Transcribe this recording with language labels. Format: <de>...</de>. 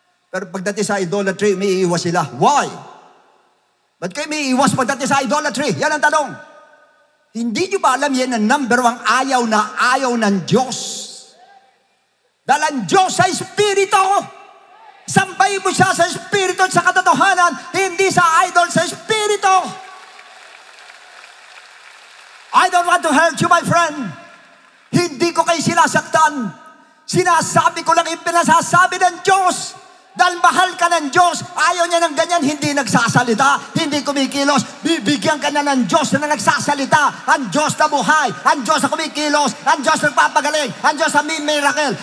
<tl>Pero pagdating sa idolatry, may iiwas sila.</tl> <en>Why?</en> <tl>Ba't kayo may iiwas pagdating sa idolatry? Yan ang tanong. Hindi nyo ba alam yan ang number one ayaw ng Diyos? Dahil ang Diyos sa Espiritu. Sampay mo siya sa Espiritu at sa katotohanan, hindi sa idol, sa Espiritu.</tl> <en>I don't want to hurt you, my friend.</en> <tl>Hindi ko kayo sinasaktan. Sinasabi ko lang yung pinasasabi ng Diyos. Dahil mahal ka ng Diyos, ayaw niya ng ganyan, hindi nagsasalita, hindi kumikilos. Bibigyan ka na ng Diyos na nagsasalita. Ang Diyos na buhay, ang Diyos na kumikilos, ang Diyos na nagpapagaling, ang Diyos na may miracle.</tl>